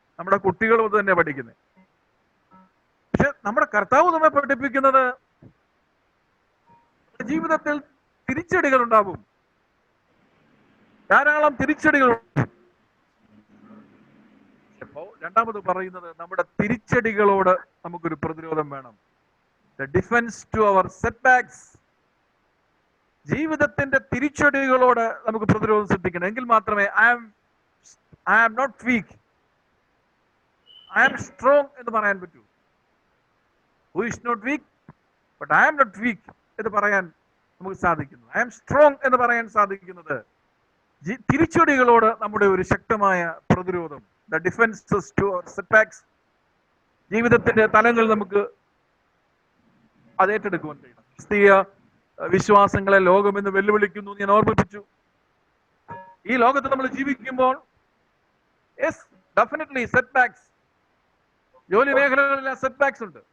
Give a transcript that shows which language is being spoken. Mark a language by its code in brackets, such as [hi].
[ml] നമ്മുടെ കുട്ടികളും അത് തന്നെ പഠിക്കുന്നത്. പക്ഷെ നമ്മുടെ കർത്താവ് നമ്മെ പഠിപ്പിക്കുന്നത് ജീവിതത്തിൽ തിരിച്ചടികൾ ഉണ്ടാകും, ധാരാളം തിരിച്ചടികൾ. രണ്ടാമത് പറയുന്നത്, നമ്മുടെ തിരിച്ചടികളോട് നമുക്കൊരു പ്രതിരോധം വേണം. [en] The defense to our setbacks. [ml] ജീവിതത്തിന്റെ തിരിച്ചടികളോട് നമുക്ക് പ്രതിരോധം സൃഷ്ടിക്കണം. എങ്കിൽ മാത്രമേ [en] I am not weak, I am strong [ml] എന്ന് പറയാൻ പറ്റൂ. [en] Who is not weak, [ml] but I am not weak എന്ന് പറയാൻ നമുക്ക് സാധിക്കുന്നു. [en] I am strong [ml] എന്ന് പറയാൻ സാധിക്കുന്നത് തിരിച്ചടികളോട് നമ്മുടെ ഒരു ശക്തമായ പ്രതിരോധം. [en] The defenses to our setbacks. [ml] ജീവിതത്തിന്റെ തലങ്ങൾ നമുക്ക് അത് ഏറ്റെടുക്കുവാൻ കഴിയണം. ക്രിസ്തീയ വിശ്വാസങ്ങളെ ലോകം എന്ന് വെല്ലുവിളിക്കുന്നു ഞാൻ ഓർമ്മിപ്പിച്ചു. ഈ ലോകത്ത് നമ്മൾ ജീവിക്കുമ്പോൾ ഡെഫിനറ്റ്ലി സെറ്റ്ബാക്സ്, ജോലി മേഖലകളിൽ സെറ്റ്ബാക്സ് ഉണ്ട്.